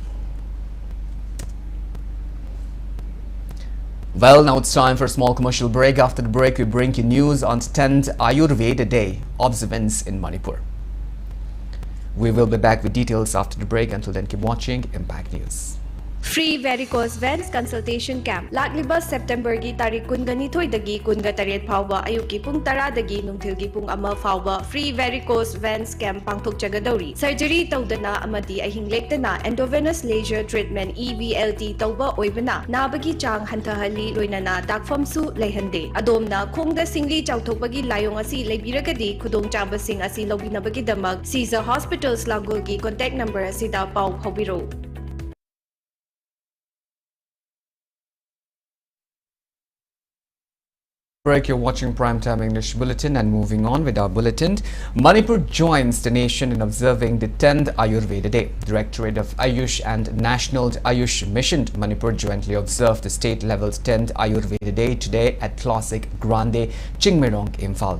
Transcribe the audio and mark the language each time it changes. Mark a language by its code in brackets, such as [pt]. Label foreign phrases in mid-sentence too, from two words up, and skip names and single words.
[en] Well, now it's time for a small commercial break. After the break, we bring you news on 10th Ayurveda Day observance in Manipur. We will be back with details after the break. Until then, keep watching Impact News. Free varicose veins consultation camp. [mni] Lakliba September gi tarik kungani thoi dagi kunga taret phawba ayuki pung tara dagi nungthil gi pung ama phawba [en] free varicose veins camp [mni] pangthok chagadauri. Surgery tawdana amadi ahing lektana [en] endovenous laser treatment EVLT [mni] tawba oibana nabagi chang hantahali loinana dakfam su leihande. Adomna khongda singli chawthokbagi layong asi leibiragadi khudong chabasing asi lobinabagi damag Caesar Hospitals Langul gi [en] contact number [mni] asida pau phawbiro. [en] Break, you're watching Primetime English Bulletin, and moving on with our bulletin. Manipur joins the nation in observing the 10th Ayurveda Day. Directorate of Ayush and National Ayush Mission Manipur jointly observed the state-level 10th Ayurveda Day today at Classic Grande, Chingmerong, Imphal.